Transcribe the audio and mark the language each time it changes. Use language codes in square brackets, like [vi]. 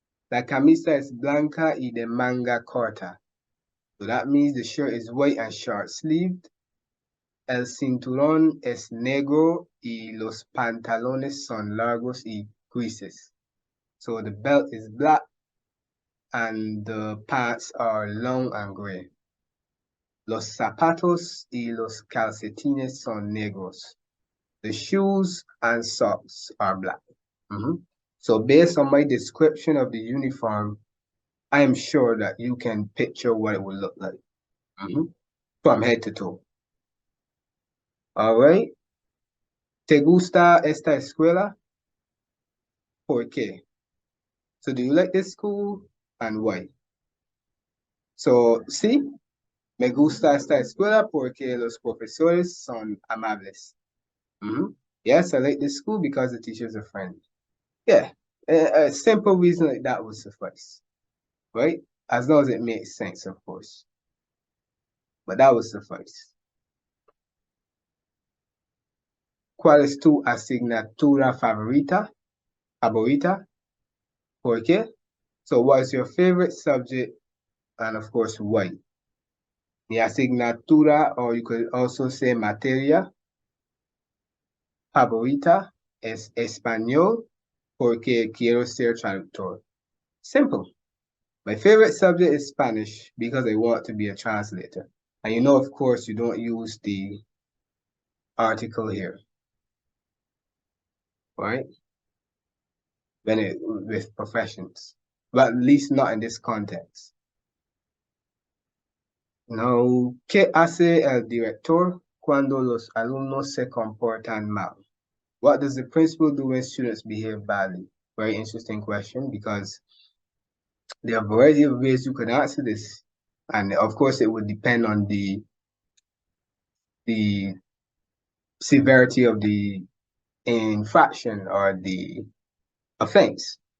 [es] La camisa es blanca y de manga corta. [en] So that means the shirt is white and short-sleeved. [es] El cinturón es negro y los pantalones son largos y grises. [en] So the belt is black and the pants are long and gray. [es] Los zapatos y los calcetines son negros. [en] The shoes and socks are black. So based on my description of the uniform, I am sure that you can picture what it would look like. From head to toe. All right. [es] ¿Te gusta esta escuela? ¿Por qué? [en] So do you like this school and why? [es] So, sí, me gusta esta escuela porque los profesores son amables. [en] Yes, I like this school because the teachers are friendly. Yeah, a simple reason like that would suffice, right? As long as it makes sense, of course. But that would suffice. [es] ¿Cuál es tu asignatura favorita? Favorita? ¿Por qué? [en] So what's your favorite subject? And of course, why? [es] Mi asignatura, [en] or you could also say [es] materia favorita es español porque quiero ser traductor. [en] Simple. My favorite subject is Spanish because I want to be a translator. And you know, of course, you don't use the article here, right? With professions, but at least not in this context. [es] Now, ¿qué hace el director cuando los alumnos se comportan mal? [en] What does the principal do when students behave badly? Very interesting question because there are a variety of ways you could answer this. And of course, it would depend on the severity of the infraction or the offense.